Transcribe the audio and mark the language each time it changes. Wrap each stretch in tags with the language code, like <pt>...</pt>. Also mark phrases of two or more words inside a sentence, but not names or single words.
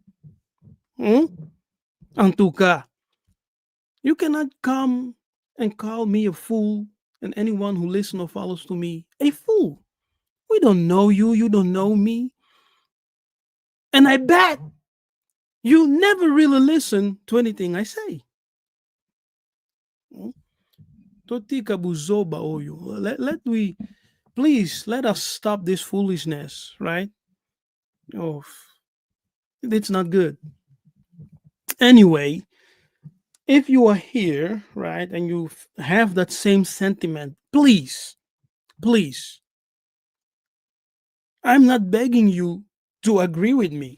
<en>Antuka, you cannot come and call me a fool and anyone who listens or follows to me a fool. We don't know you. You don't know me. And I bet you never really listen to anything I say.</en> <ln>Totika buzoba oyo.</ln> <en>Please let us stop this foolishness, right? Oh, it's not good. Anyway, if you are here, right, and you have that same sentiment, please, I'm not begging you to agree with me.</en>